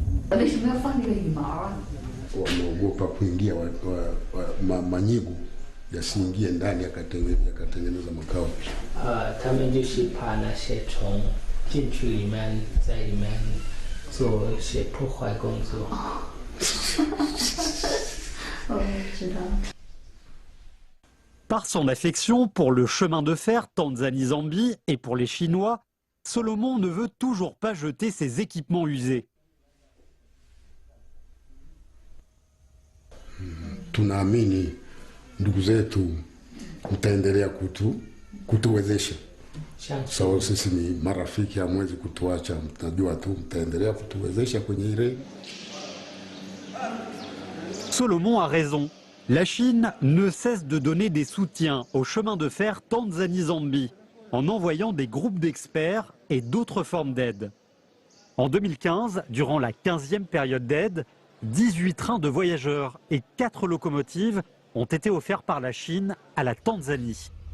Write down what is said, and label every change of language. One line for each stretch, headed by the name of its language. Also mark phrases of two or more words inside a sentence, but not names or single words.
Chinese: 为什么要放这个羽毛啊？
Swahili: wameogopa kuingia manyigu yasiingie ndani yakatengeneza makao.
Chinese: 他们就是怕那些虫进去里面，在里面做一些破坏工作。知道。
French: Par son affection pour le chemin de fer Tanzanie-Zambie et pour les Chinois, Solomon ne veut toujours pas jeter ses équipements usés.
Swahili: Tunaamini ndugu zetu mtaendelea kutuwezesha. Sawa, sisi ni marafiki, hamwezi kutuacha, mtajua tu mtaendelea kutuwezesha kwenye ile.
French: Solomon a raison. La Chine ne cesse de donner des soutiens au chemin de fer Tanzanie-Zambie en envoyant des groupes d'experts et d'autres formes d'aide. En 2015, durant la 15e période d'aide, 18 trains de voyageurs et 4 locomotives ont été offerts par la Chine à la Tanzanie.